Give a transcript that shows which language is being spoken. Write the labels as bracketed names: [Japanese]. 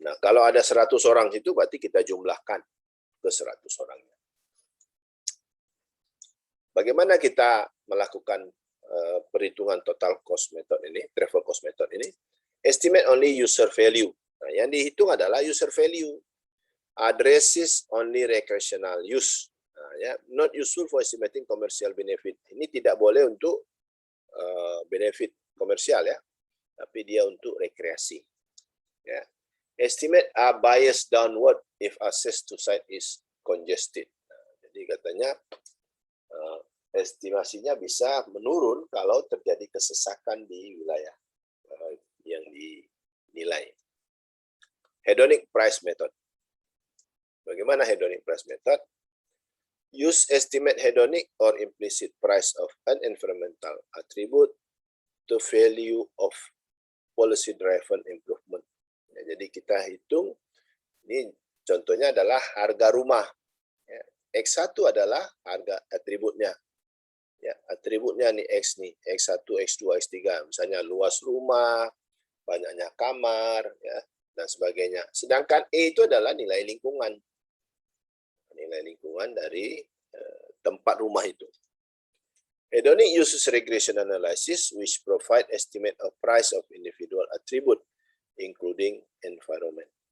[Indonesian] Nah, kalau ada 100 orang itu berarti kita jumlahkan ke 100 orangnya. Bagaimana kita melakukan perhitungan [English] total cost method ini, travel cost method ini, estimate only user value. [Indonesian] Nah, yang dihitung adalah user value. [English] Addresses only recreational use. [Indonesian] Nah, ya, [English] not useful for estimating commercial benefit. [Indonesian] Ini tidak boleh untuk benefit komersial ya, tapi dia untuk rekreasi. Ya. [English] Estimate are biased downward if access to site is congested. [Indonesian] Nah, jadi katanya estimasinya bisa menurun kalau terjadi kesesakan di wilayah yang dinilai. Hedonic price method. Bagaimana hedonic price method? [English] Use estimate hedonic or implicit price of an environmental attribute to value of policy-driven improvement. [Indonesian] Ya, jadi kita hitung, ini contohnya adalah harga rumah. Ya, X1 adalah harga atributnya. Ya, atributnya nih X nih, X1, X2, X3. Misalnya luas rumah, banyaknya kamar, ya, dan sebagainya. Sedangkan E itu adalah nilai lingkungan. Nilai lingkungan dari tempat rumah itu. [English] Hedonic uses regression analysis which provide estimate of price of individual attribute, including environment.